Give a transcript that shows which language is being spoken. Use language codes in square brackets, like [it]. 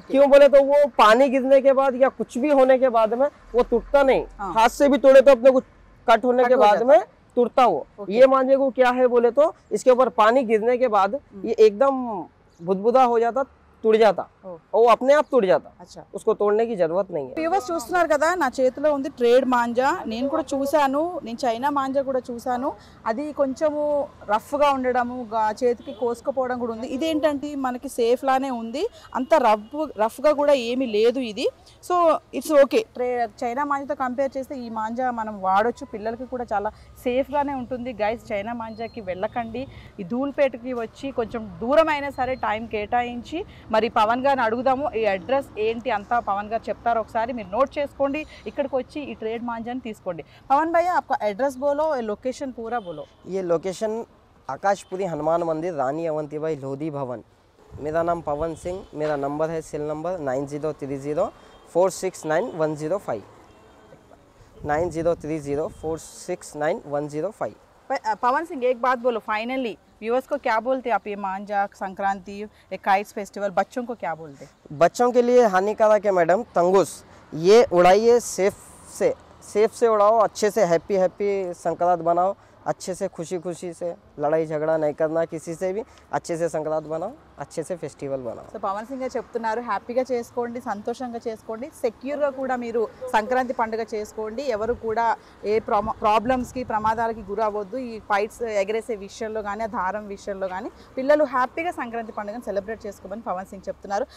[hi] क्यों बोले तो वो पानी गिरने के बाद या कुछ भी होने के बाद में वो टूटता नहीं, हाथ से भी तोड़े तो अपने को कट होने के बाद में टूटता वो। ये मांझे को क्या है बोले तो इसके ऊपर पानी गिरने के बाद ये एकदम बुदबुदा हो जाता, टूट जाता, वो अपने आप टूट जाता। अच्छा, उसको तोड़ने की जरूरत नहीं है। [te] వ్యూవర్స్ చూస్తున్నారు కదా, నా చేతిలో ఉంది ట్రేడ్ మాంజా. నేను కూడా చూశాను, నేను చైనా మాంజా కూడా చూశాను. అది కొంచెము రఫ్గా ఉండడము, చేతికి కోసుకుపోవడం కూడా ఉంది. ఇదేంటంటే మనకి సేఫ్ లానే ఉంది, అంత రఫ్గా కూడా ఏమీ లేదు ఇది. [en] So it's okay. [te] China మాంజాతో compare చేస్తే ఈ మాంజా మనం వాడొచ్చు, పిల్లలకి కూడా చాలా సేఫ్గానే ఉంటుంది. గైస్, చైనా మాంజాకి వెళ్ళకండి. ఈ ధూల్పేటకి వచ్చి కొంచెం దూరమైనా సరే టైం కేటాయించి మరి పవన్ గారిని అడుగుదాము. ఈ అడ్రస్ ఏంటి అంతా పవన్ గారు చెప్తారు, ఒకసారి మీరు నోట్ చేసుకోండి. ఇక్కడికి వచ్చి ఈ ట్రేడ్ మాంజాని తీసుకోండి. [hi] పవన్ భయ్యా, आपका एड्रेस बोलो, लोकेशन पूरा बोलो. ये लोकेशन आकाशपुरी हनुमान मंदिर, रानी अवंतीबाई लोधी भवन. मेरा नाम पवन सिंह, मेरा नंबर है सेल नंबर 9030469105, 9030469105. पवन सिंह, एक बात बोलो फाइनली, व्यूअर्स को क्या बोलते हैं आप? ये मांझा, संक्रांति, एक काइट्स फेस्टिवल, बच्चों को क्या बोलते हैं? बच्चों के लिए हानिकारक है मैडम तंगुस। ये उड़ाइए सेफ से उड़ाओ, अच्छे से हैप्पी संक्रांत बनाओ, अच्छे से खुशी से, लड़ाई झगड़ा नहीं करना किसी से भी, अच्छे से संक्रांत बनाओ, अच्छे से फेस्टिवल बनाओ. [te] సో పవన్ సింగ్ గారు చెప్తున్నారు, హ్యాపీగా చేసుకోండి, సంతోషంగా చేసుకోండి, సెక్యూర్గా కూడా మీరు సంక్రాంతి పండుగ చేసుకోండి. ఎవరు కూడా ఏ ప్రాబ్లమ్స్కి, ప్రమాదాలకి గురవ్వద్దు. ఈ ఫైట్స్ ఎగరేసే విషయంలో కానీ, దారం విషయంలో కానీ పిల్లలు హ్యాపీగా సంక్రాంతి పండుగను సెలబ్రేట్ చేసుకోమని పవన్ సింగ్ చెప్తున్నారు.